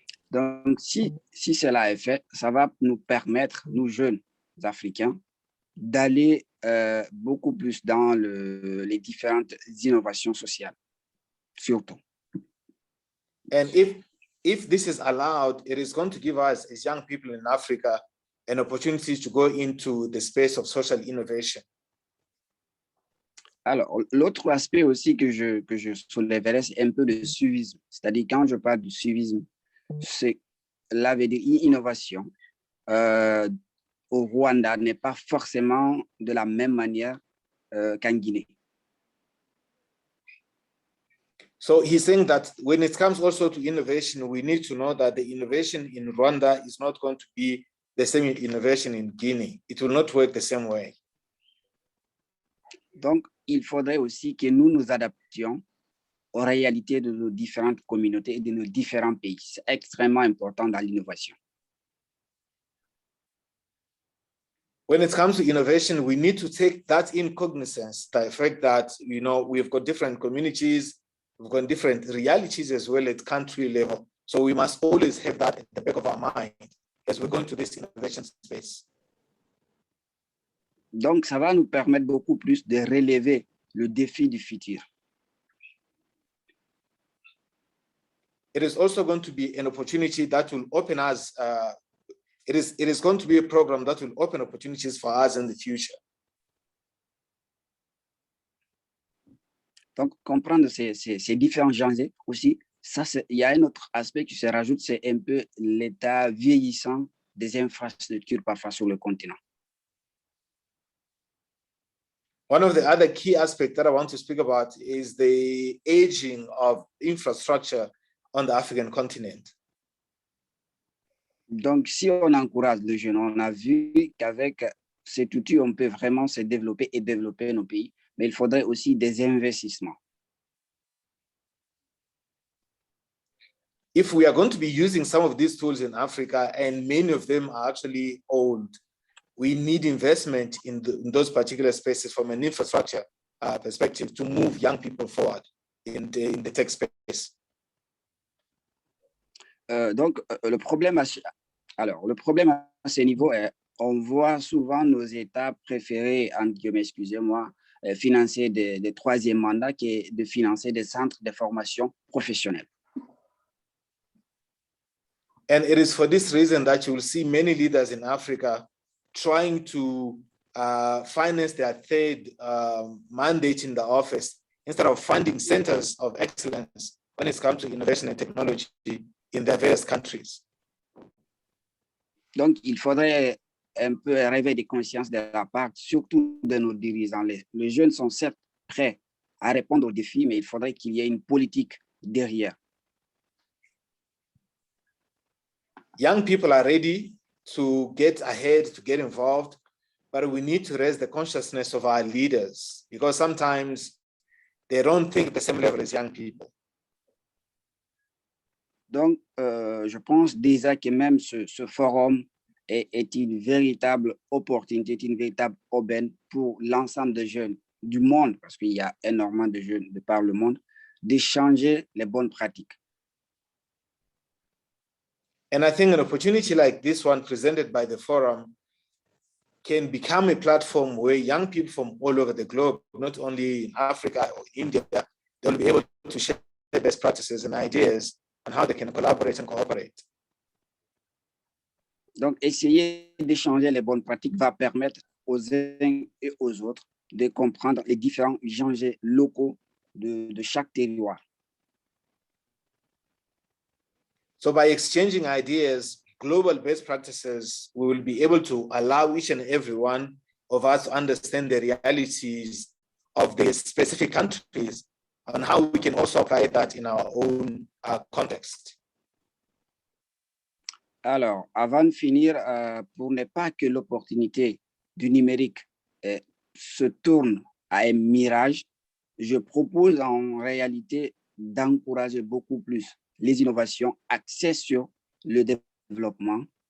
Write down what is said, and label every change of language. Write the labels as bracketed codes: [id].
[fr] Donc, si cela est fait, ça va nous permettre, nous jeunes Africains, d'aller beaucoup plus dans les différentes innovations sociales, surtout. [en] And if this is allowed, it is going to give us, as young people in Africa, an opportunity to go into the space of social innovation. [fr] Alors, l'autre aspect aussi que je soulèverais, c'est un peu le suivisme. C'est-à-dire, quand je parle du suivisme, c'est la innovation au Rwanda n'est pas forcément de la même manière qu'en Guinée. [en] So he's saying that when it comes also to innovation, we need to know that the innovation in Rwanda is not going to be the same innovation in Guinea. It will not work the same way. [fr] Donc, il faudrait aussi que nous nous adaptions aux réalités de nos différentes communautés et de nos différents pays. C'est extrêmement important dans l'innovation. [en] When it comes to innovation, we need to take that in cognizance, the fact that, you know, we've got different communities, we've got different realities as well at country level. So we must always have that at the back of our mind as we go into this innovation space. [fr] Donc, ça va nous permettre beaucoup plus de relever le défi du futur. [en] It is also going to be an opportunity that will open us. It is going to be a program that will open opportunities for us in the future. [fr] Donc, comprendre ces différents genres aussi, il y a un autre aspect qui se rajoute, c'est un peu l'état vieillissant des infrastructures parfois sur le continent. [en] One of the other key aspects that I want to speak about is the aging of infrastructure on the African continent. [fr] Donc, si on encourage les jeunes, on a vu qu'avec cet outil, on peut vraiment se développer et développer nos pays, mais il faudrait aussi des investissements. [en] If we are going to be using some of these tools in Africa, and many of them are actually old, we need investment in those particular spaces from an infrastructure perspective to move young people forward in the tech space. [fr] Donc, le problème à ce niveau est, on voit souvent nos États préférés, entre guillemets, excusez-moi, financer des troisièmes mandats qui est de financer des centres de formation professionnelle. [en] And it is for this reason that you will see many leaders in Africa trying to finance their third mandate in the office instead of funding centers of excellence when it comes to innovation and technology in their various countries. [fr] Donc, il faudrait un peu un réveil de conscience de la part, surtout de nos dirigeants. Les jeunes sont certes prêts à répondre aux défis, mais il faudrait qu'il y ait une politique derrière. [en] Young people are ready to get ahead, to get involved, but we need to raise the consciousness of our leaders because sometimes they don't think the same level as young people. [fr] Donc, je pense déjà que même ce forum est une véritable opportunité, est une véritable aubaine pour l'ensemble des jeunes du monde, parce qu'il y a énormément de jeunes de par le monde, d'échanger les bonnes pratiques. [en] And I think an opportunity like this one presented by the forum can become a platform where young people from all over the globe, not only in Africa or India, they'll be able to share their best practices and ideas on how they can collaborate and cooperate. [fr] Donc, essayer d'échanger les bonnes pratiques va permettre aux uns et aux autres de comprendre les différents enjeux locaux de chaque territoire. [en] So by exchanging ideas, global best practices, we will be able to allow each and every one of us to understand the realities of the specific countries and how we can also apply that in our own context. [fr] Alors, avant de finir, pour ne pas que l'opportunité du numérique se tourne à un mirage, je propose en réalité d'encourager beaucoup plus les innovations axées sur le développement.